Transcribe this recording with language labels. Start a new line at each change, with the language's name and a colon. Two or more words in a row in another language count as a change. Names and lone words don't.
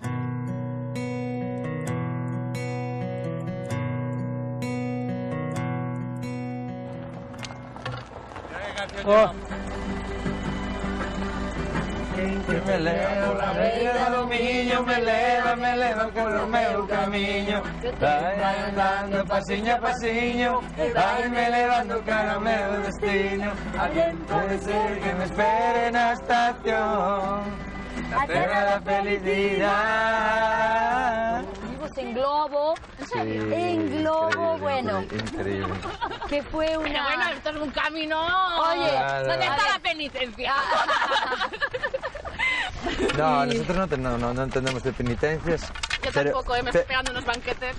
Galician: Que me leva la vida do miño, me leva polo meu camiño. Vai andando pasiño a pasiño, vai me levando cara ao meu destino. Alguén pode ser que me espere na estación, na terra da felicidade.
Spanish: Vimos en globo, en globo, bueno, Increíble. que fue una... Bueno, esto es un camino. Oye, Claro. ¿Dónde está la penitencia? No, nosotros no entendemos de penitencias. Yo pero- tampoco, me estoy pegando unos banquetes.